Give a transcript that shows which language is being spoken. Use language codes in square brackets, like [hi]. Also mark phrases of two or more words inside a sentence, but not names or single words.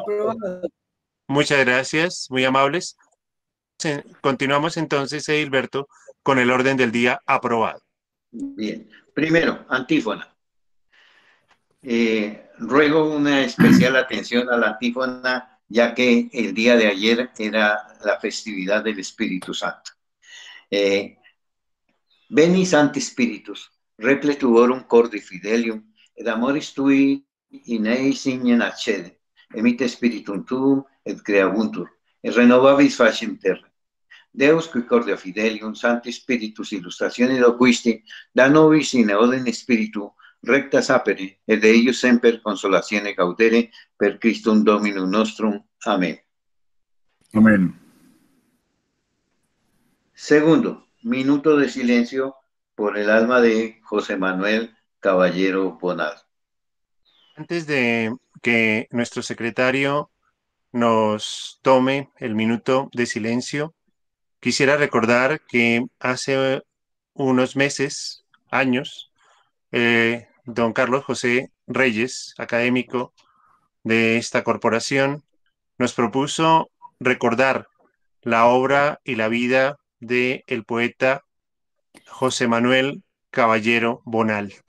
[es] Muchas gracias, muy amables. Continuamos entonces, Edilberto, con el orden del día aprobado. Bien. Primero, antífona. Ruego una especial atención a la antífona, ya que el día de ayer era la festividad del Espíritu Santo. [la] Veni Sancti Spiritus, repletuorum cordi fidelium, et amoris tui in eis signen accede, emite spiritum tuum et creabuntur, et renovabis faciem terra. Deus qui cordia fidelium, Sancti Spiritus illustratione loquisti, da nobis in eodem spiritu recta sapere, et de eius semper consolatione gaudere, per Christum Dominum nostrum. [es] Amén. Amén. Segundo, minuto de silencio por el alma de José Manuel Caballero Bonal. Antes de que nuestro secretario nos tome el minuto de silencio, quisiera recordar que hace unos meses, años, don Carlos José Reyes, académico de esta corporación, nos propuso recordar la obra y la vida del poeta José Manuel Caballero Bonalt.